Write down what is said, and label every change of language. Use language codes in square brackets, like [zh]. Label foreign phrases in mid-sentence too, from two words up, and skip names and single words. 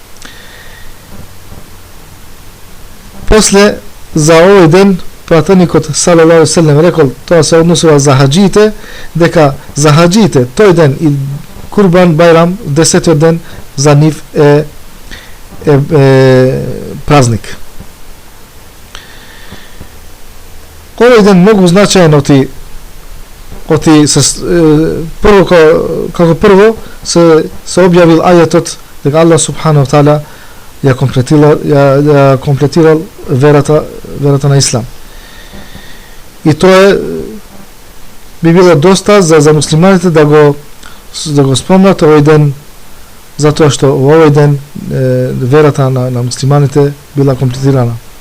[mk] После за овој ден пратеникот [ar] صلى الله عليه وسلم [mk] рекол, тоа се односува за хаџиите, дека за хаџиите тој ден и Курбан Бајрам, 10-тиот ден, за нив е празник. Овој ден многу значаен оти прво како прво се објавил ајетот дека [ar] الله سبحانه تعالى [mk] ја комплетирал верата на ислам. И тоа е би било доста за муслиманите да го спомнат овој ден, затоа што во овој ден верата на муслиманите била комплетирана.